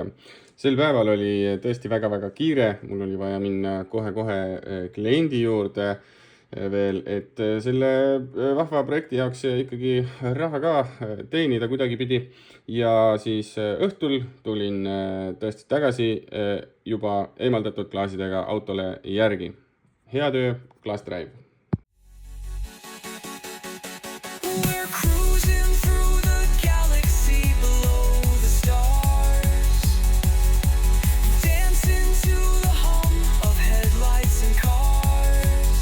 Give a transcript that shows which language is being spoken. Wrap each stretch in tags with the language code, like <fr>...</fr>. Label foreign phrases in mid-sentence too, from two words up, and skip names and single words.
<et>Sel päeval oli tõesti väga-väga kiire, mul oli vaja minna kohe-kohe kliendi juurde veel, et selle vahva projekti jaoks ikkagi raha ka teenida kuidagipidi. Ja siis õhtul tulin tõesti tagasi juba eemaldatud klaasidega autole järgi. Hea töö, Klaas Drive!</et> <en>We're cruising through the galaxy below the stars, dancing to the hum of headlights and cars.</en>